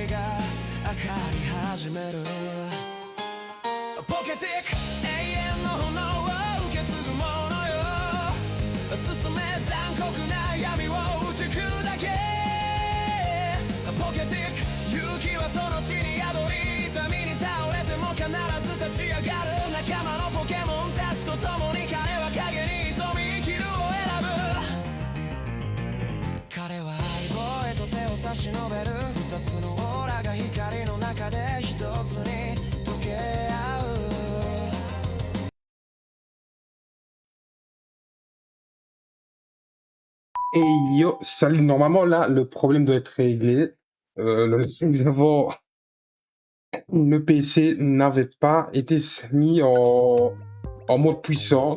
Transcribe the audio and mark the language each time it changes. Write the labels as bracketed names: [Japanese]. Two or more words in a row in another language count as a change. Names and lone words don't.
[Japanese] が明かり始めるポケティック永遠の炎を受け継ぐものよ進め残酷な闇を打ち砕けポケティック勇気はその地に宿り痛みに倒れても必ず立ち上がる仲間のポケモンたちと共に彼は影に挑み生きるを選ぶ彼は相棒へと手を差し伸べる二つのオーラが光の中で一つに溶け合う [French] Et yo, salut, normalement là, le problème doit être réglé. Le PC n'avait pas été mis en mode puissant.